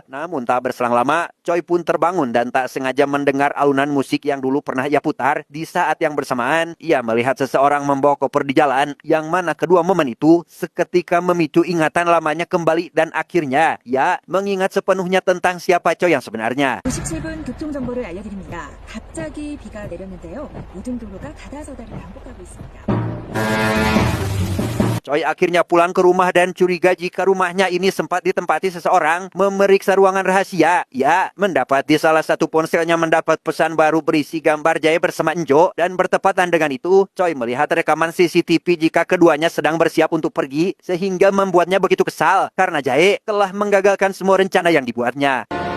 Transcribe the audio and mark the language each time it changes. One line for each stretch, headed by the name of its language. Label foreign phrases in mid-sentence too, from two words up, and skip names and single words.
Indonesian: Namun tak berselang lama, Choi pun terbangun dan tak sengaja mendengar alunan musik yang dulu pernah ia putar. Di saat yang bersamaan, ia melihat seseorang membawa koper di jalan, yang mana kedua momen itu seketika memicu ingatan lamanya kembali dan akhirnya ia mengingat sepenuhnya tentang siapa Choi yang sebenarnya.
Korean: 97분 교통정보를 알려드립니다. 갑자기 비가 내렸는데요. 모든 도로가 가다서다를 반복하고 있습니다.
Indonesian: Choi akhirnya pulang ke rumah dan curiga jika rumahnya ini sempat ditempati seseorang memeriksa ruangan rahasia. Ia mendapat di salah satu ponselnya mendapat pesan baru berisi gambar Jae bersama Enjo, dan bertepatan dengan itu, Choi melihat rekaman CCTV jika keduanya sedang bersiap untuk pergi, sehingga membuatnya begitu kesal karena Jae telah menggagalkan semua rencana yang dibuatnya.